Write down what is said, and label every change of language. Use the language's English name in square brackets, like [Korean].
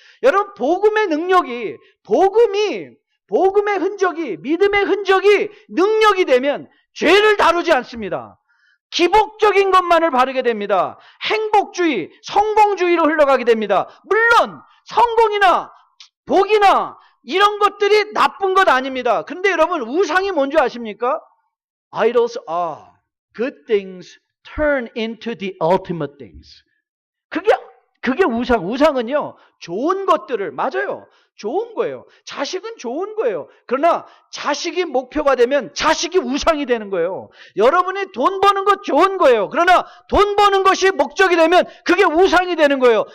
[Korean] 여러분, 복음의 능력이, 복음의 흔적이, 믿음의 흔적이 능력이 되면 죄를 다루지 않습니다. 기복적인 것만을 바르게 됩니다. 행복주의, 성공주의로 흘러가게 됩니다. 물론 성공이나 복이나 이런 것들이 나쁜 것 아닙니다. 근데 여러분, 우상이 뭔지 아십니까? [English] Idols are good things turn into the ultimate things. [Korean] 그게 우상은요, 좋은 것들을, 맞아요. 좋은 거예요. 자식은 좋은 거예요. 그러나 자식이 목표가 되면 자식이 우상이 되는 거예요. 여러분이 돈 버는 것 좋은 거예요. 그러나 돈 버는 것이 목적이 되면 그게 우상이 되는 거예요.